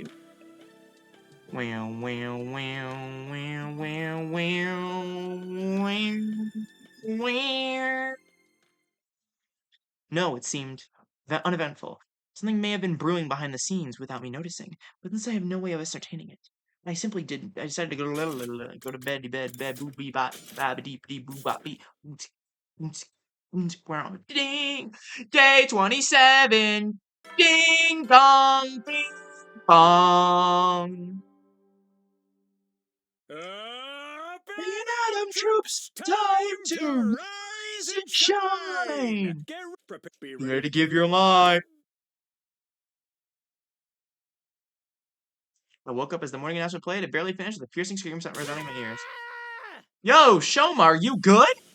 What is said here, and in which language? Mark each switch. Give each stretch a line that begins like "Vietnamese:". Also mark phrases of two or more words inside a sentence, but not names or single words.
English: Wow, wow, wow, wow, wow, wow, wow, wow. No, it seemed uneventful. Something may have been brewing behind the scenes without me noticing, but since I have no way of ascertaining it, I simply didn't. I decided to go to bed, boo bee bop, dee boo bop bee. Ding! Day 27! Ding dong! Ding bong! Adam troops, time to rise and shine! Be ready to give your life! I woke up as the morning announcement played. It barely finished with a piercing scream resounding in my ears. Yo, Shoma, are you good?